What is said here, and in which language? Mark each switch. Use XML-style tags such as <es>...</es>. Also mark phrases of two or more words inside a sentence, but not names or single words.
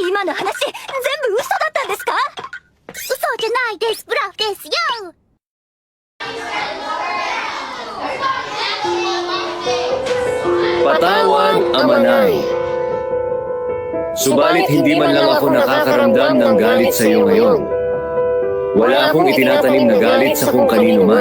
<ja>今の話、全部嘘だったんですか？嘘じゃないです。ブラフですよ。</ja> <tl>Patawad, Amanay. Subalit hindi man lang ako nakakaramdam ng galit sa iyo ngayon. Wala akong itinatanim na galit sa kung kanino man.</tl>